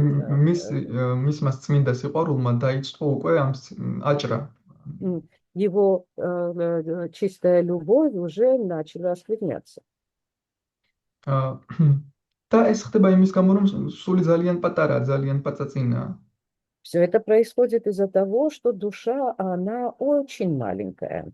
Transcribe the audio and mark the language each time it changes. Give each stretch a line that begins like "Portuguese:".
Georgian: მისმა წმინდა სიყვარულმა დაიწყო უკვე ამ აჭრა.
Russian: его чистая любовь уже начала оскверняться.
Georgian: და ეს ხდება იმის გამო, რომ სული ძალიან პატარაა, ძალიან პაწაწინაა.
Russian: Все это происходит из-за того, что душа, она очень маленькая.